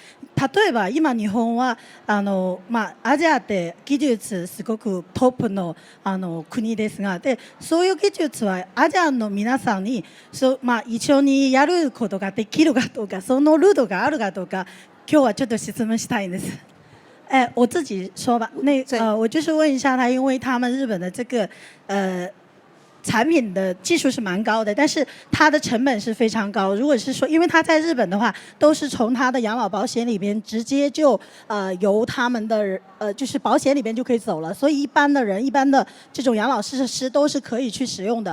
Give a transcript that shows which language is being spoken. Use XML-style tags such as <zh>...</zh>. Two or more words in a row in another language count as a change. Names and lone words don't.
<ja>例えば今日本はアジアって技術すごくトップの国ですが、でそういう技術はアジアの皆さんに一緒にやることができるかどうか、そのルートがあるかどうか、今日はちょっと質問したいんです。</ja> <zh>我自己说吧，我就是问一下他，因为他们日本的这个产品的技术是蛮高的，但是它的成本是非常高。如果是说，因为他在日本的话，都是从他的养老保险里边直接就由他们的就是保险里边就可以走了，所以一般的人、一般的这种养老设施都是可以去使用的。</zh>